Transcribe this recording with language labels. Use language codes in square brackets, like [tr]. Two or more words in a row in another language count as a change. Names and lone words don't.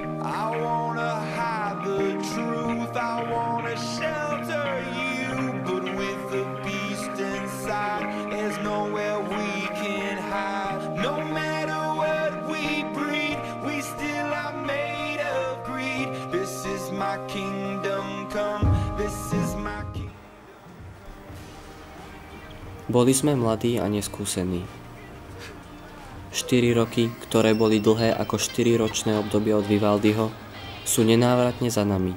[en] I wanna hide the truth, I wanna shelter you, but with the beast inside, there's nowhere we can hide. No matter what we breed, we still are made of greed. This is my kingdom come, this is my kingdom. [sk] Boli sme mladí a neskúsení. 4 roky, ktoré boli dlhé ako 4-ročné obdobie od Vivaldiho, sú nenávratne za nami.